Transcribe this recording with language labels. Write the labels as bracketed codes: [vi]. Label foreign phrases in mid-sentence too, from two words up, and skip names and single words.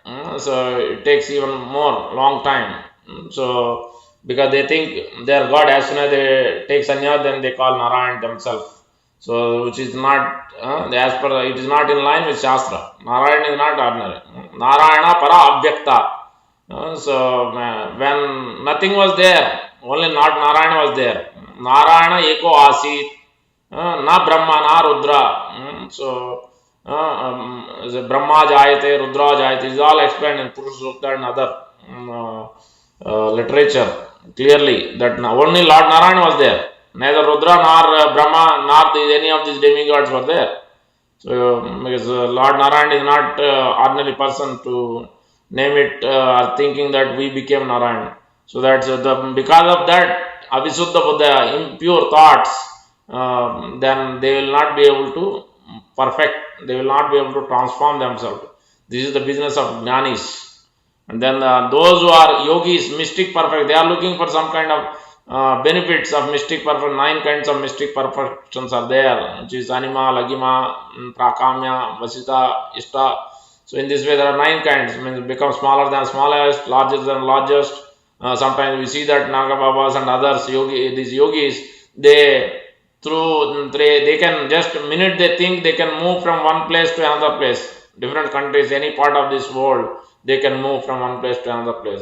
[en] So it takes even more long time. So because they think they are God, as soon as they take sanya, then they call Narayan themselves. So which is not as per it is not in line with Shastra. Narayan is not ordinary. [sa] Narayana para abhyakta. [en] When nothing was there, only not Narayana was there. [sa] Narayana eko asit, na Brahma na Rudra. Brahma Jayate, Rudra Jayate [en] is all explained in Purusha Sukta and other literature clearly that only Lord Narayan was there. Neither Rudra nor Brahma nor any of these demigods were there. So, because Lord Narayan is not ordinary person to name it or thinking that we became Narayan. So that's because of that [sa] Avisuddha Buddha, [en] impure thoughts, then they will not be able to perfect, they will not be able to transform themselves. This is the business of jnanis. And then those who are yogis, mystic perfect, they are looking for some kind of benefits of mystic perfection. 9 kinds of mystic perfections are there, which is [sa] anima, lagima, prakamya, vasita, ishta. [en] So in this way there are 9 kinds, means become smaller than smallest, larger than largest. Sometimes we see that Naga Babas and others, these yogis, they can just minute they think they can move from one place to another place, different countries, any part of this world, they can move from one place to another place.